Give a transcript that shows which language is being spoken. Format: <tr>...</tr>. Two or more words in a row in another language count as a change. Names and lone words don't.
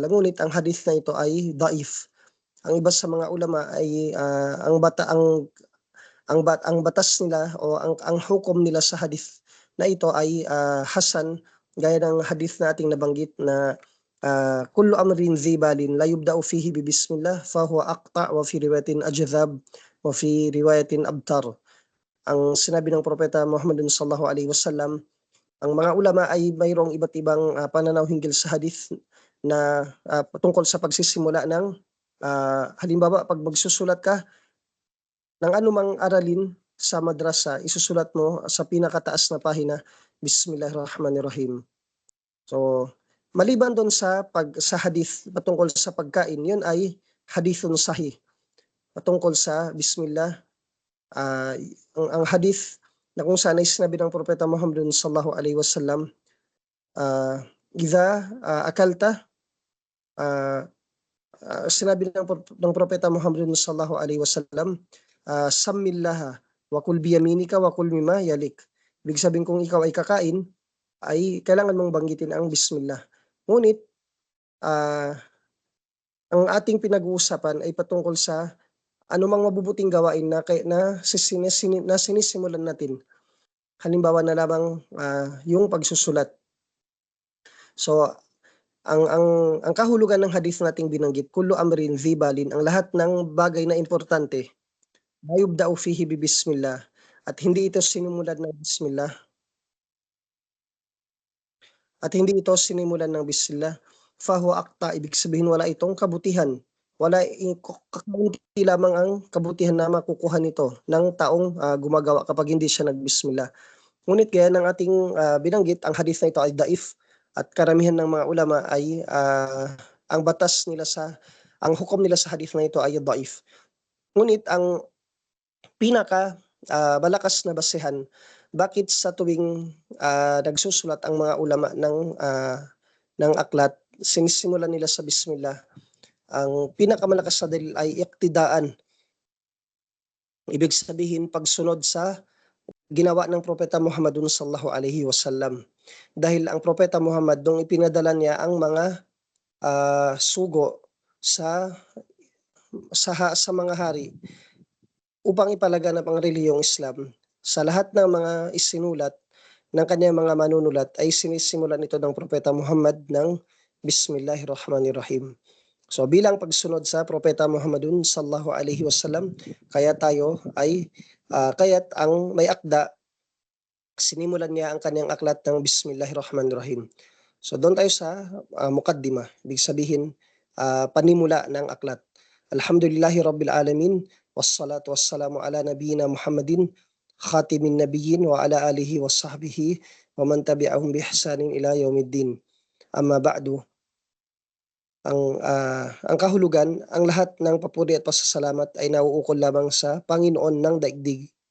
<tl>Ngunit ang hadith na ito ay daif. Ang iba sa mga ulama ay ang batas nila o ang hukom nila sa hadith na ito ay hasan, gaya ng hadith na ating nabanggit na</tl> <ar>كل أمر ذي بال لا يبدأ فيه ببسم الله فهو أقطع وفي رواية أجذم وفي رواية أبتر.</ar> <tl>Ang sinabi ng propeta Muhammad</tl> <ar>صلى الله عليه وسلم,</ar> <tl>ang mga ulama ay mayroong iba't ibang pananaw hinggil sa hadith na patungkol sa pagsisimula ng halimbawa pag magsusulat ka ng anumang aralin sa madrasa, isusulat mo sa pinakataas na pahina, Bismillahirrahmanirrahim. So, maliban doon sa hadith patungkol sa pagkain, yun ay</tl> <ar>حديث صحيح.</ar> <tl>Patungkol sa Bismillah, ang hadith na kung saan ay sinabi ng propeta Muhammad</tl> <ar>صلى الله عليه وسلم, إذا أكلت,</ar> <tl>sinabi ng propeta Muhammad</tl> <ar>صلى الله عليه وسلم, سم الله وكل بيمينك وكل مما يليك.</ar> <tl>Ibig sabihin kung ikaw ay kakain, ay kailangan mong banggitin ang Bismillah. Ngunit ang ating pinag-uusapan ay patungkol sa anumang mabubuting gawain na sinisimulan natin. Halimbawa na lamang yung pagsusulat. So ang kahulugan ng hadith nating binanggit,</tl> <ar>كل أمر ذي بال,</ar> <tl>ang lahat ng bagay na importante,</tl> <ar>ما يبدأ فيه ببسم الله,</ar> <tl>at hindi ito sinimulan ng bismillah.</tl> <ar>فهو أقطع,</ar> <tl>ibig sabihin wala itong kabutihan. Wala kakaunti lamang ang kabutihan na makukuha nito ng taong gumagawa kapag hindi siya nagbismillah. Ngunit gaya ng ating binanggit, ang hadith na ito ay daif at karamihan ng mga ulama ay ang batas nila ang hukom nila sa hadith na ito ay daif. Ngunit ang pinaka malakas na basehan bakit sa tuwing nagsusulat ang mga ulama ng aklat, sinisimulan nila sa Bismillah, ang pinakamalakas na dalil ay iktidaan Ibig sabihin pagsunod sa ginawa ng Propeta Muhammadun</tl> <ar>صلى الله عليه وسلم.</ar> <tl>Dahil ang Propeta Muhammad nung ipinadala niya ang mga sugo sa sa mga hari upang ipalaganap ang relihiyong Islam. Sa lahat ng mga isinulat ng kanyang mga manunulat ay sinisimulan ito ng Propeta Muhammad ng Bismillahirrahmanirrahim. So bilang pagsunod sa Propeta Muhammadun</tl> <ar>صلى الله عليه وسلم,</ar> <tl>kaya tayo ay kaya't ang may akda sinimulan niya ang kanyang aklat ng Bismillahirrahmanirrahim. So doon tayo sa mukaddima, ibig sabihin panimula ng aklat.</tl> <ar>الحمد لله رب العالمين والصلاة والسلام على نبينا محمد خاتم النبيين وعلى آله وصحبه ومن تبعهم بإحسان إلى يوم الدين. أما بعد,</ar> <tl>ang kahulugan, ang lahat ng papuri at pasasalamat ay nauukol lamang sa Panginoon ng daigdig.</tl>